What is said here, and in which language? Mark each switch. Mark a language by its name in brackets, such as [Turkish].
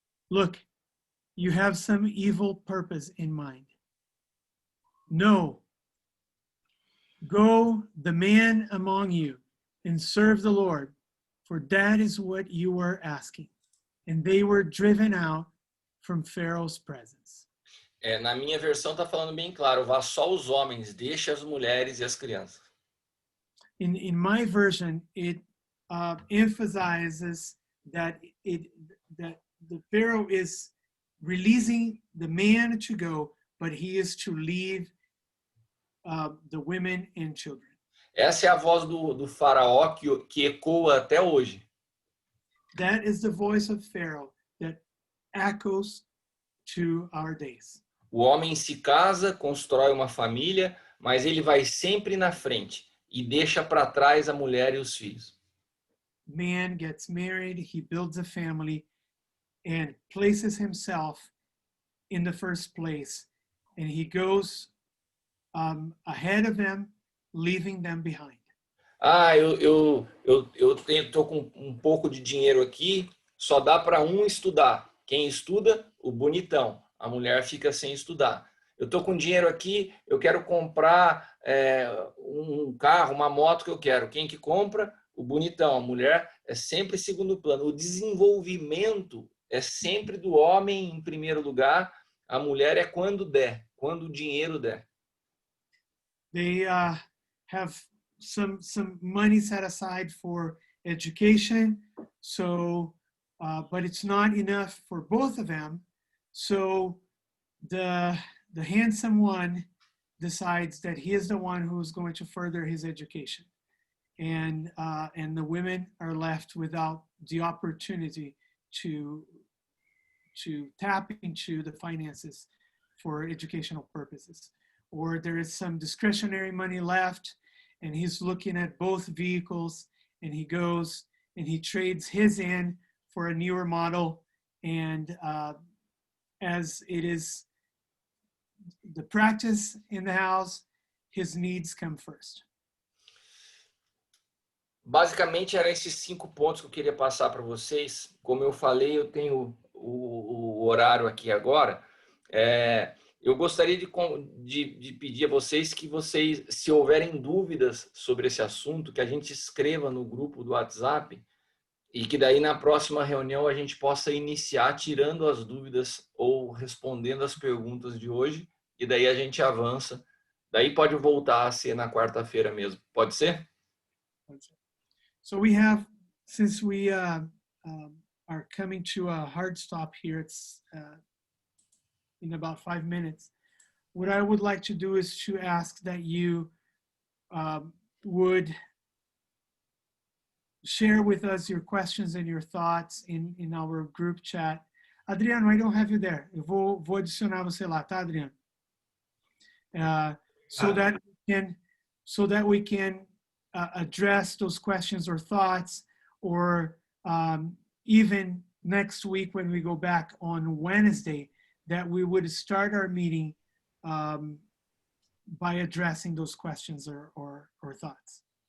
[English] Look, you have some evil purpose in mind. No, go the man among you and serve the Lord, for that is what you were asking. And they were driven out from Pharaoh's presence. [Portuguese] Na minha versão está falando bem claro, vá só os homens, deixe as mulheres e as crianças. [English] In my version, it emphasizes that that the Pharaoh is releasing the man to go, but he is to leave the women and children. [Portuguese] Essa é a voz do faraó que ecoa até hoje. [English] That is the voice of Pharaoh that echoes to our days. [Portuguese] O homem se casa, constrói uma família, mas ele vai sempre na frente e deixa para trás a mulher e os filhos. [English] Man gets married, he builds a family and places himself in the first place, and he goes ahead of them, leaving them behind. [Portuguese] Eu tô com um pouco de dinheiro aqui, só dá para um estudar. Quem estuda, o bonitão. A mulher fica sem estudar. Eu tô com dinheiro aqui, eu quero comprar um carro, uma moto que eu quero. Quem que compra? O bonitão. A mulher é sempre segundo plano. O desenvolvimento é sempre do homem em primeiro lugar. A mulher é quando der, quando o dinheiro der. [English] They have some money set aside for education, so but it's not enough for both of them. So the handsome one decides that he is the one who is going to further his education, and the women are left without the opportunity to tap into the finances for educational purposes. Or there is some discretionary money left, and he's looking at both vehicles, and he goes and he trades his in for a newer model, and as it is the practice in the house, his needs come first. [Portuguese] Basicamente, eram esses 5 pontos que eu queria passar para vocês. Como eu falei, eu tenho o horário aqui agora. Eu gostaria de pedir a vocês que vocês, se houverem dúvidas sobre esse assunto, que a gente escreva no grupo do WhatsApp e que daí na próxima reunião a gente possa iniciar tirando as dúvidas ou respondendo as perguntas de hoje, e daí a gente avança. Daí pode voltar a ser na quarta-feira mesmo. Pode ser? [English] So we have, since we are coming to a hard stop here, it's in about 5 minutes. What I would like to do is to ask that you would share with us your questions and your thoughts in our group chat. Adriano, I don't have you there. [Portuguese] Eu vou adicionar você lá, tá, Adriano? [English] So that we can address those questions or thoughts, or even next week when we go back on Wednesday, that we would start our meeting by addressing those questions or thoughts.